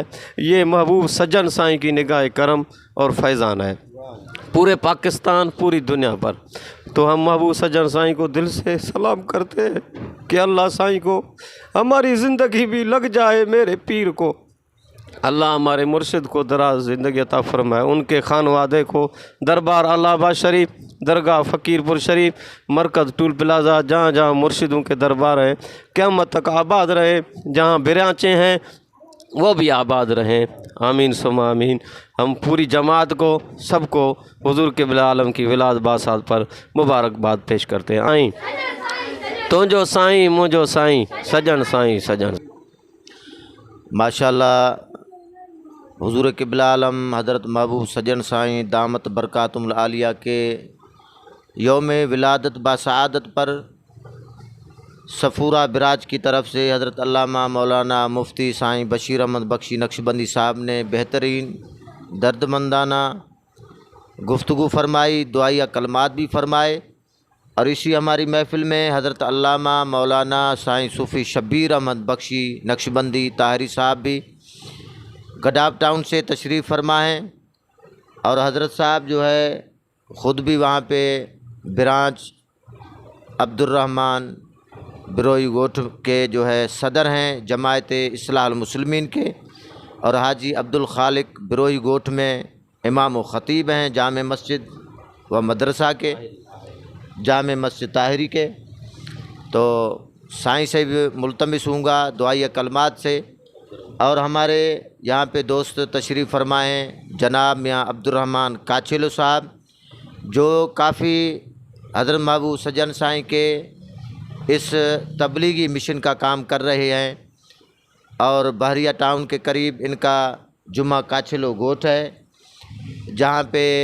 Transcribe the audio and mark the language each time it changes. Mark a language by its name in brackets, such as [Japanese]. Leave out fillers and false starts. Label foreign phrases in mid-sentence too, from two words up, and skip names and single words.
[Urdu] یہ محبوب سجن سائیں کی نگاہ کرم اور فیضان ہے پورے پاکستان، پوری دنیا پر۔ تو ہم محبوب سجن سائیں کو دل سے سلام کرتے ہیں کہ اللہ سائیں کو ہماری زندگی بھی لگ جائے، میرے پیر کو اللہ ہمارے مرشد کو دراز زندگی عطا فرمائے، ان کے خانوادے کو، دربار الہ آباد شریف، درگاہ فقیرپور شریف، مرکز ٹول پلازہ، جہاں جہاں مرشدوں کے دربار ہیں قیامت تک آباد رہے، جہاں برانچیں ہیں وہ بھی آباد رہیں، آمین ثم آمین. ہم پوری جماعت کو، سب کو حضور قبلہ عالم کی ولاد باسات پر مبارکباد پیش کرتے ہیں. [Sindhi] आई तुंहिंजो साईं मुंहिंजो साईं, सजन साईं सजन। [Urdu] ماشاءاللہ حضور قبلہ عالم حضرت محبوب سجن سائیں دامت برکاتہم العالیہ کے یوم ولادت باسعادت پر صفورا براج کی طرف سے حضرت علامہ مولانا مفتی سائیں بشیر احمد بخشی نقشبندی صاحب نے بہترین دردمندانہ گفتگو فرمائی، دعائیہ کلمات بھی فرمائے. اور اسی ہماری محفل میں حضرت علامہ مولانا سائیں صوفی شبیر احمد بخشی نقشبندی طاہری صاحب بھی گڈاپ ٹاؤن سے تشریف فرما ہیں، اور حضرت صاحب جو ہے خود بھی وہاں پہ برانچ عبدالرحمن بروہی گوٹھ کے جو ہے صدر ہیں جماعت اصلاح المسلمین کے، اور حاجی عبدالخالق بروہی گوٹھ میں امام و خطیب ہیں جامع مسجد و مدرسہ کے، جامع مسجد طاہری کے. تو سائیں سے بھی ملتمس ہوں گا دعائی کلمات سے. اور ہمارے یہاں پہ دوست تشریف فرمائے جناب میاں عبدالرحمن کاچھیلو صاحب، جو کافی حضرت محبوب سجن سائیں کے اس تبلیغی مشن کا کام کر رہے ہیں، اور بحریہ ٹاؤن کے قریب ان کا جمعہ کاچھیلو گوٹھ ہے، جہاں پہ